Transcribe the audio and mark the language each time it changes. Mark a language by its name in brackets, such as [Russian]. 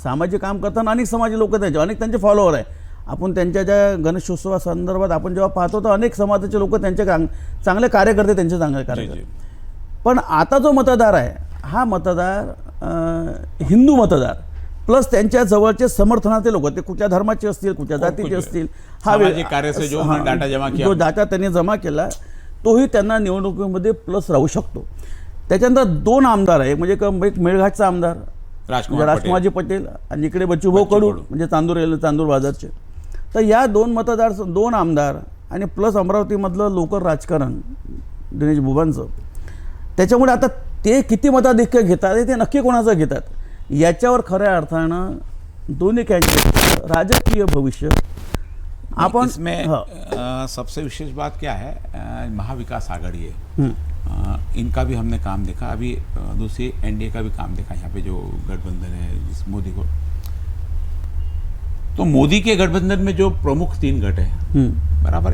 [Marathi] सामाजिक काम करताना अनेक समाजाचे लोक अनेक त्यांचे फॉलोअर आहे. आपण त्यांच्या ज्या गणेशोत्सवासंदर्भात आपण जेव्हा पाहतो तर अनेक समाजाचे लोक त्यांचे चांगले कार्यकर्ते त्यांचे चांगले कार्यकर्ते. पण आता जो मतदार आहे हा मतदार हिंदू मतदार प्लस त्यांच्या जवळचे समर्थनाचे लोक ते कुठल्या धर्माचे असतील कुठल्या जातीचे असतील [Hindi] सामाजिक कार्य से जो उन्होंने डाटा जमा किया [Marathi] जो डाटा त्यांनी जमा केला तोही त्यांना निवडणुकीमध्ये प्लस राहू शकतो. त्याच्यानंतर 2 आमदार आहे म्हणजे एक मेळघाटचा आमदार राजकुमारजी पटेल आणि इकडे बच्चूभाऊ कडू म्हणजे चांदूर बाजारचे. तर या 2 आमदार आणि प्लस अमरावतीमधलं लोकल राजकारण दिनेश बुबांचं त्याच्यामुळे आता ते किती मताधिक्य घेतात ते नक्की कोणाचं घेतात याच्यावर खऱ्या अर्थानं दोन्ही कॅन्डिडेट राजकीय भविष्य आपण [Hindi] इसमें सबसे विशेष बात क्या है महाविकास आघाड़ी है. इनका भी हमने काम देखा. अभी दूसरी एनडीए का भी काम देखा. यहाँ पे जो गठबंधन है जिस मोदी को तो मोदी के गठबंधन में जो प्रमुख 3 गट है बराबर.